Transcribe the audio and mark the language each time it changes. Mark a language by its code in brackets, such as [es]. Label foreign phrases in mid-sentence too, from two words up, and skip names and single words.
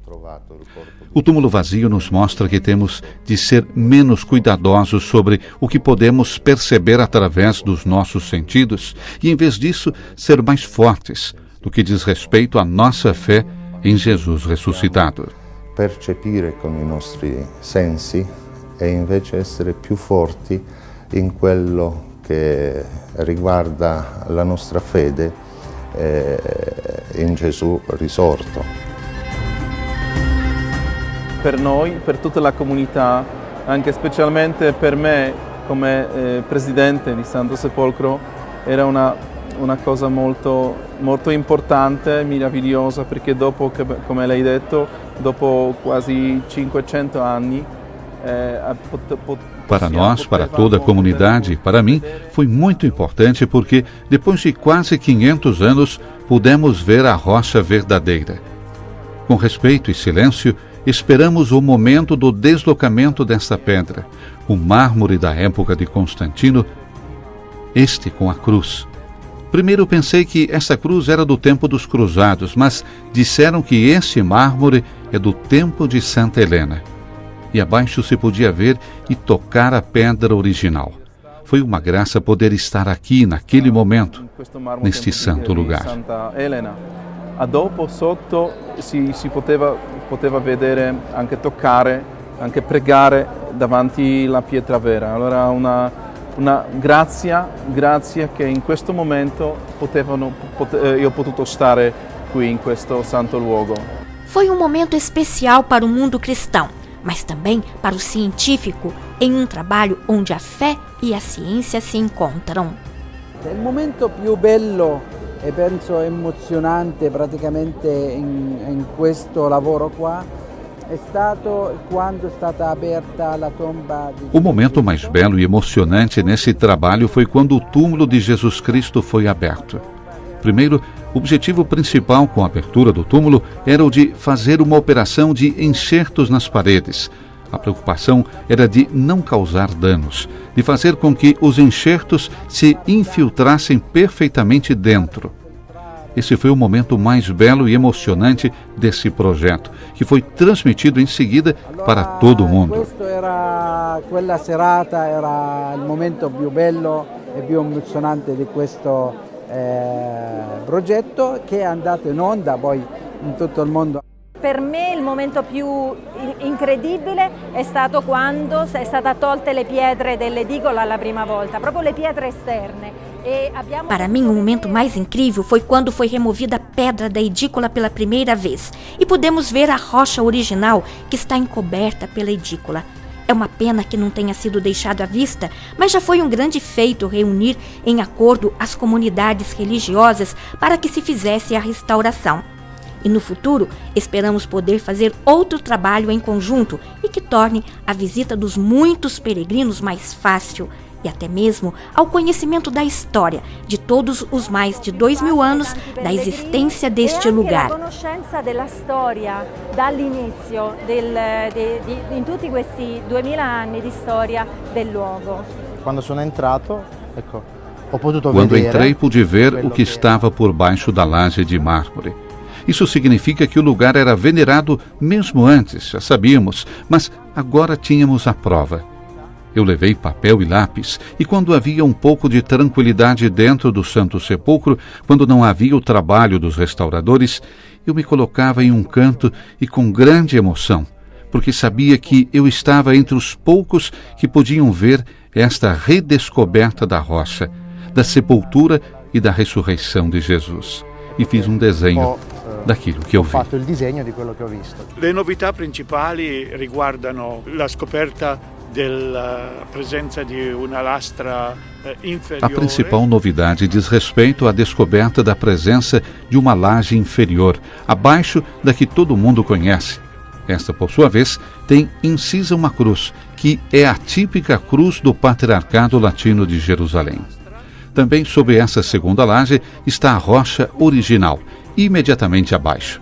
[pt] O túmulo vazio nos mostra que temos de ser menos cuidadosos sobre o que podemos perceber através dos nossos sentidos e, em vez disso, ser mais fortes no que diz respeito à nossa fé em Jesus ressuscitado. [it] Percepire con i nostri sensi e invece essere più forti in quello che riguarda la nostra fede in Gesù risorto. Per noi, per tutta la comunità, anche specialmente per me come presidente di Santo Sepolcro, era una cosa molto importante, meravigliosa, perché dopo, come lei ha detto, dopo quasi 500 anni, [pt] Para nós, para toda a comunidade e para mim, foi muito importante porque, depois de quase 500 anos, pudemos ver a rocha verdadeira. Com respeito e silêncio, esperamos o momento do deslocamento dessa pedra, o mármore da época de Constantino, este com a cruz. Primeiro pensei que essa cruz era do tempo dos cruzados, mas disseram que esse mármore é do tempo de Santa Helena. E abaixo se podia ver e tocar a pedra original. Foi uma graça poder estar aqui naquele momento, neste santo lugar. [it] Santa Elena. A dopo sotto si poteva vedere, anche toccare, anche pregare davanti alla pietra vera. Allora una grazia che in questo momento io ho potuto stare qui in questo santo luogo. [pt] Foi um momento especial para o mundo cristão, mas também para o científico, em um trabalho onde a fé e a ciência se encontram. [it] Il momento più bello e penso emozionante praticamente in questo lavoro qua è stato quando è stata aperta la tomba di... [pt] O momento mais belo e emocionante nesse trabalho foi quando o túmulo de Jesus Cristo foi aberto. Primeiro, o objetivo principal com a abertura do túmulo era o de fazer uma operação de enxertos nas paredes. A preocupação era de não causar danos, de fazer com que os enxertos se infiltrassem perfeitamente dentro. Esse foi o momento mais belo e emocionante desse projeto, que foi transmitido em seguida para todo o mundo. [it] Quella serata era il momento più bello e più emozionante di questo progetto che è andato in onda poi in tutto il mondo. Per me il momento più incredibile è stato quando è stata tolte le pietre dell'edicola la prima volta, proprio le pietre esterne. [pt] Para mim, o momento mais incrível foi quando foi removida a pedra da edícula pela primeira vez e pudemos ver a rocha original que está encoberta pela edícula. É uma pena que não tenha sido deixado à vista, mas já foi um grande feito reunir em acordo as comunidades religiosas para que se fizesse a restauração. E no futuro, esperamos poder fazer outro trabalho em conjunto e que torne a visita dos muitos peregrinos mais fácil e até mesmo ao conhecimento da história de todos os mais de 2000 anos da existência deste lugar. [it] A conoscenza della storia dall'inizio in tutti questi 2000 anni di storia del luogo. Quando sono entrato, ecco, ho potuto [pt] Quando [it] vedere. [pt] entrei, pude ver o que estava por baixo da laje de mármore. Isso significa que o lugar era venerado mesmo antes, já sabíamos, mas agora tínhamos a prova. Eu levei papel e lápis, e quando havia um pouco de tranquilidade dentro do Santo Sepulcro, quando não havia o trabalho dos restauradores, eu me colocava em um canto e com grande emoção, porque sabia que eu estava entre os poucos que podiam ver esta redescoberta da rocha, da sepultura e da ressurreição de Jesus. E fiz um desenho daquilo que eu [it] Ho [pt] vi. [it] fatto il disegno di quello che ho visto. Le novità principali riguardano la scoperta della presenza di una lastra inferiore. [pt] A principal novidade diz respeito à descoberta da presença de uma laje inferior, abaixo da que todo mundo conhece. Esta, por sua vez, tem incisa uma cruz, que é a típica cruz do Patriarcado Latino de Jerusalém. Também sob essa segunda laje está a rocha original, imediatamente abaixo.